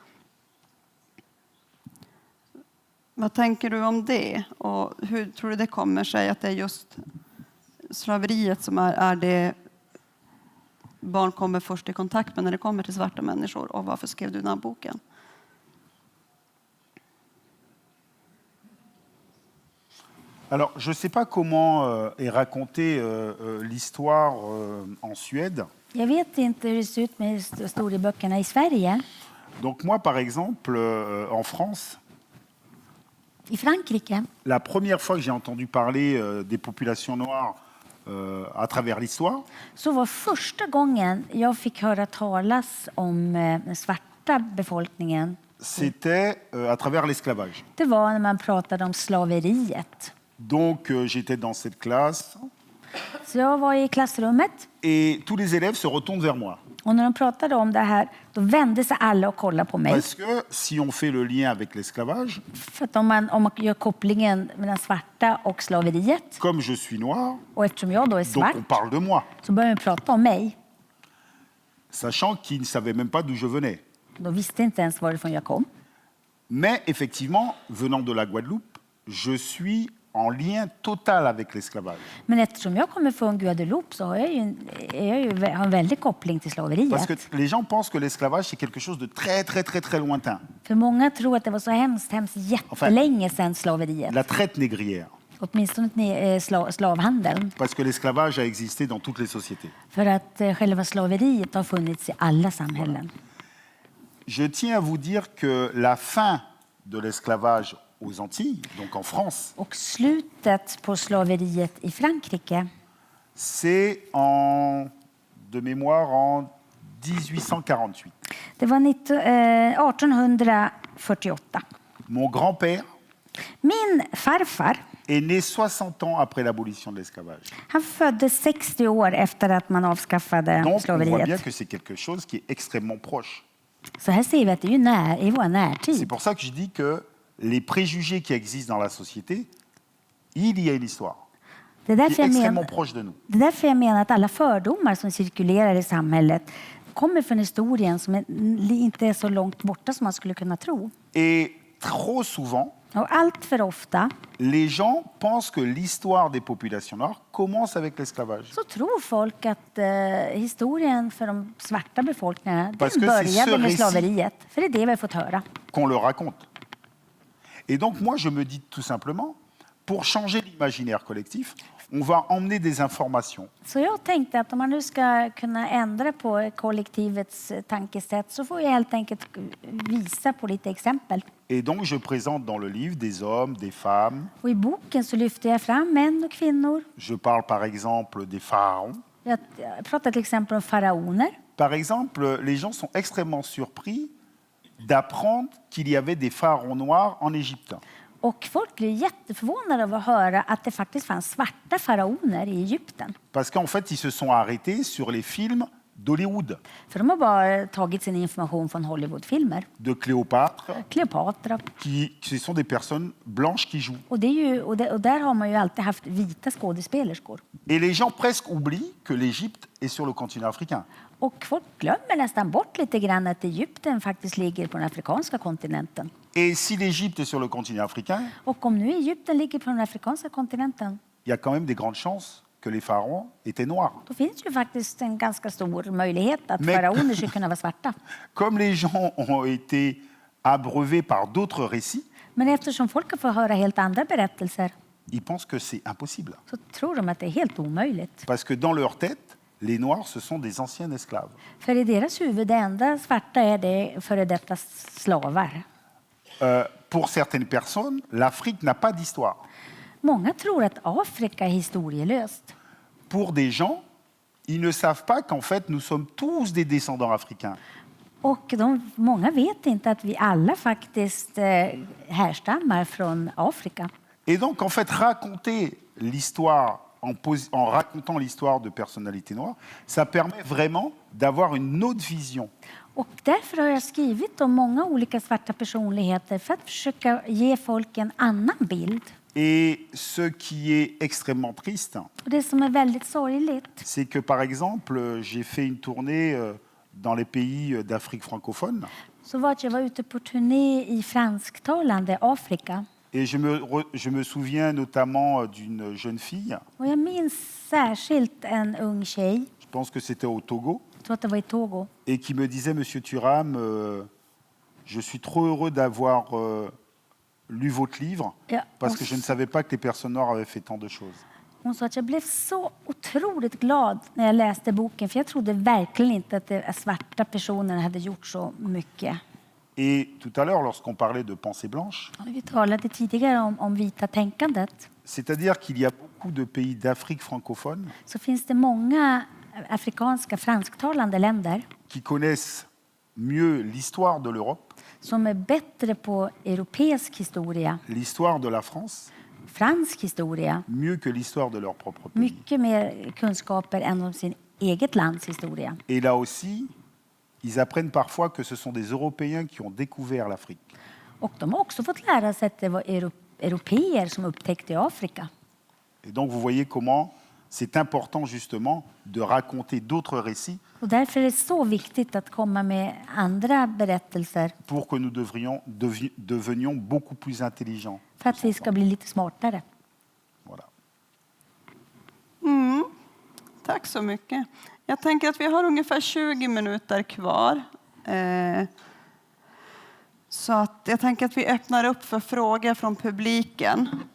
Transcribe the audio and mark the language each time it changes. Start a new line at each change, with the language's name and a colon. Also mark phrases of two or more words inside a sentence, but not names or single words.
Swedish: Vad tänker du om det? Och hur tror du det kommer sig att det är just slaveriet som är det barn kommer först i kontakt med när det kommer till svarta människor? Och varför skrev du den här boken?
French: Alors, je ne sais pas comment est racontée l'histoire en Suède.
Swedish: Jag vet inte hur det ser ut med historieböckerna i Sverige.
French: Donc moi, par exemple, en France,
Swedish: I Frankrike,
French: la première fois que j'ai entendu parler des populations noires à travers l'histoire,
Swedish: så var första gången jag fick höra talas om den svarta befolkningen,
French: c'était à travers l'esclavage.
Swedish: det var när man pratade om slaveriet.
French: Donc j'étais dans cette classe
Swedish: Så jag var i klassrummet
French: et tous les élèves se retournent vers moi.
Swedish: och när de pratade om det här, då vände sig alla och kollade på mig.
French: Parce que si on fait le lien avec l'esclavage,
Swedish: För att om man gör kopplingen mellan svarta och slaveriet,
French: comme je suis noir,
Swedish: och eftersom jag då är
French: donc
Swedish: svart,
French: on parle de moi,
Swedish: så börjar man prata om mig.
French: sachant qu'ils ne savaient même pas d'où je venais.
Swedish: Då visste inte ens varifrån jag kom.
French: Mais effectivement, venant de la Guadeloupe, je suis en lien total avec l'esclavage.
Swedish: Men eftersom jag kommer från Guadeloupe så har jag har en väldig koppling till
French: Parce que
Swedish: slaveriet.
French: les gens pensent que l'esclavage, c'est quelque chose de très lointain.
Swedish: För många tror att det var så hemskt jättelänge sedan slaveriet.
French: La traite négrière.
Swedish: Åtminstone slavhandeln.
French: Parce que l'esclavage a existé dans toutes les sociétés.
Swedish: För att själva slaveriet har funnits i alla samhällen.
French: Je tiens à vous dire que la fin de l'esclavage aux Antilles, donc en France,
Swedish: Och slutet på slaveriet i Frankrike,
French: c'est de mémoire en 1848.
Swedish: det var 1848.
French: Mon grand-père
Swedish: Min farfar,
French: est né 60 ans après l'abolition de l'esclavage.
Swedish: han föddes 60 år efter att man avskaffade
French: Donc on voit bien
Swedish: slaveriet.
French: que c'est quelque chose qui est extrêmement proche.
Swedish: Så här ser vi att det är ju i vår
French: C'est
Swedish: närtid.
French: pour ça que je dis que les préjugés qui existent dans la société, il y a une histoire
Swedish: Det är
French: qui
Swedish: därför
French: est
Swedish: jag
French: extrêmement
Swedish: menar,
French: proche de nous.
Swedish: det är därför jag menar att alla fördomar som cirkulerar i samhället kommer från historien som inte är så långt borta som man skulle kunna tro.
French: Et trop souvent,
Swedish: Och allt för ofta
French: les gens pensent que l'histoire des populations noires commence avec l'esclavage.
Swedish: så tror folk att historien för de svarta befolkningarna
French: Parce
Swedish: den
French: que c'est ce
Swedish: började med
French: récit-
Swedish: slaveriet. För det är det vi har fått höra.
French: Qu'on le raconte. Et donc moi, je me dis tout simplement, pour changer l'imaginaire collectif, on va emmener des informations.
Swedish: Så jag tänkte att om man nu ska kunna ändra på kollektivets tankesätt så får jag helt enkelt visa på lite exempel.
French: Et donc je présente dans le livre des hommes, des femmes.
Swedish: Och i boken så lyfter jag fram män och kvinnor.
French: Je parle par exemple des pharaons.
Swedish: Jag pratar till exempel om faraoner.
French: Par exemple, les gens sont extrêmement surpris d'apprendre qu'il y avait des pharaons noirs en Égypte.
Swedish: Och folk blir jätteförvånade av att höra att det faktiskt fanns svarta faraoner i Egypten.
French: Parce qu'en fait, ils se sont arrêtés sur les films d'Hollywood,
Swedish: För de har bara tagit sin information från Hollywoodfilmer.
French: de Cléopâtre,
Swedish: Kleopatra.
French: ce sont des personnes blanches qui jouent.
Swedish: Och där har man ju alltid haft vita skådespelerskor.
French: Et les gens presque oublient que l'Égypte est sur le continent africain.
Swedish: Och folk glömmer nästan bort lite grann att Egypten faktiskt ligger på den afrikanska kontinenten.
French: Et si l'Égypte est sur le continent africain,
Swedish: Och om nu Egypten ligger på den afrikanska kontinenten,
French: il y a quand même des grandes chances que les pharaons étaient noirs.
Swedish: då finns ju faktiskt en ganska stor möjlighet att Men- faraoner skulle kunna vara svarta.
French: Comme les gens ont été abreuvés par d'autres récits,
Swedish: Men eftersom folk har fått höra helt andra berättelser
French: ils pensent que c'est impossible.
Swedish: så tror de att det är helt omöjligt.
French: Parce que dans leur tête, les Noirs, ce sont des anciens esclaves.
Swedish: För i deras huvud, det enda svarta är det före detta slavar.
French: Pour certaines personnes, l'Afrique n'a pas d'histoire.
Swedish: Många tror att Afrika är historielöst.
French: Pour des gens, ils ne savent pas qu'en fait, nous sommes tous des descendants africains.
Swedish: Och många vet inte att vi alla faktiskt härstammar från Afrika.
French: Et donc, en fait, raconter l'histoire en racontant l'histoire de personnalités noires, ça permet vraiment d'avoir une autre vision.
Swedish: Och därför har jag skrivit om många olika svarta personligheter för att försöka ge folk en annan bild.
French: Et ce qui est extrêmement triste,
Swedish: Och det som är väldigt sorgligt,
French: c'est que, par exemple, j'ai fait une tournée dans les pays d'Afrique francophone.
Swedish: så var att jag var ute på turné i fransktalande Afrika.
French: Et je me souviens notamment d'une jeune fille,
Swedish: Och jag minns särskilt en ung tjej,
French: je pense que c'était au Togo,
Swedish: jag tror att det var i Togo,
French: et qui me disait, Monsieur Thuram, je suis trop heureux d'avoir lu votre livre,
Swedish: Ja,
French: parce
Swedish: och
French: que je ne savais pas que les personnes noires avaient fait tant de choses.
Swedish: hon sa att jag blev så otroligt glad när jag läste boken, för jag trodde verkligen inte att de svarta personerna hade gjort så mycket.
French: Et tout à l'heure, lorsqu'on parlait de pensée blanche,
Swedish: Vi talade tidigare om vita tänkandet.
French: c'est-à-dire qu'il y a beaucoup de pays d'Afrique francophone
Swedish: Så finns det många afrikanska fransktalande länder
French: qui connaissent mieux l'histoire de l'Europe,
Swedish: som är bättre på europeisk historia,
French: l'histoire de la France,
Swedish: fransk historia,
French: mieux que l'histoire de leur propre pays.
Swedish: mycket mer kunskaper än om sin eget lands historia.
French: Et là aussi, ils apprennent parfois que ce sont des Européens qui ont découvert l'Afrique.
Swedish: Och de har också fått lära sig att det var europeer som upptäckte Afrika.
French: Et donc vous voyez comment c'est important justement de raconter d'autres récits
Swedish: Och därför är det så viktigt att komma med andra berättelser
French: pour que nous devenions beaucoup plus intelligents.
Swedish: för att vi ska bli lite smartare.
French: Voilà.
Swedish: Tack så mycket. Jag tänker att vi har ungefär 20 minuter kvar. Så att jag tänker att vi öppnar upp för frågor från publiken.